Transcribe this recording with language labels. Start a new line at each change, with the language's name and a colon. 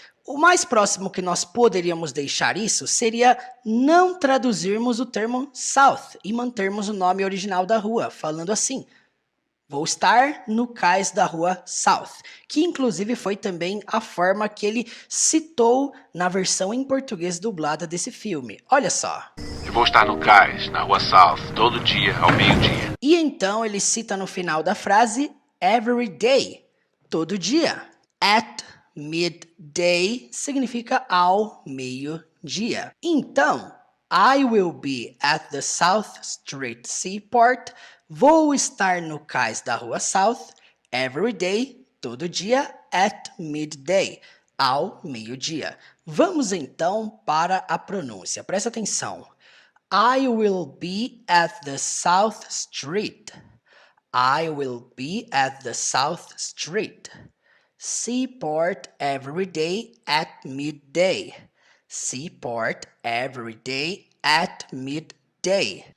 Portuguese: O mais próximo que nós poderíamos deixar isso seria não traduzirmos o termo South e mantermos o nome original da rua, falando assim: vou estar no cais da Rua South, que inclusive foi também a forma que ele citou na versão em português dublada desse filme. Olha só. Eu vou estar no cais, na Rua South, todo dia, ao meio-dia. E então ele cita no final da frase every day, todo dia. At midday significa ao meio-dia.
English: Então, I will be at the South Street Seaport.
Portuguese: Vou estar no cais da Rua South every day, todo dia, at midday, ao meio-dia. Vamos então para a pronúncia. Presta atenção.
English: I will be at the South Street. I will be at the South Street. Seaport every day at midday. Seaport every day at midday.